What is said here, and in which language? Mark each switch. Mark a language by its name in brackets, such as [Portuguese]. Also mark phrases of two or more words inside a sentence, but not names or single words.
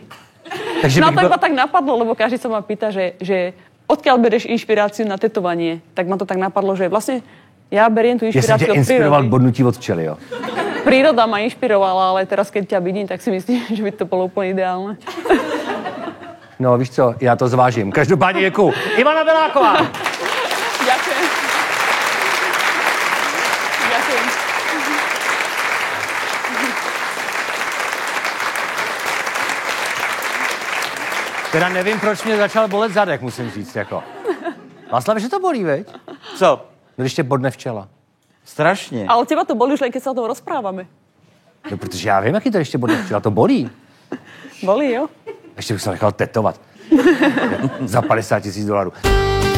[Slovak] Takže No to iba tak napadlo, lebo každý sa ma pýta, že odkiaľ bereš inšpiráciu na tetovanie. Tak ma to tak napadlo, že vlastne ja beriem tú inšpiráciu od [Czech] inspiroval [Slovak] prírody. [Czech] bodnutí od včely, jo? [Slovak] Príroda ma inšpirovala, ale teraz keď ťa vidím, tak si myslím, že by to bolo úplne ideálne. [Czech] No, víš co, já to zvážím. Každopádně děkuju. Ivana Beláková. [Slovak] Ďakujem. Ďakujem. [Czech] Teda nevím, proč mě začal bolet zadek, musím říct, jako. [Slovak] Václav, že to bolí, veď? [Czech] Co? Když tě bodne včela. Strašně. [Slovak] Ale teba to bolí už len, keď sa o tom rozprávame. [Czech] No, protože já vím, jaký to ještě bodne včela. To bolí. Bolí, jo? Ještě bych se nechal tetovat. Za $50,000.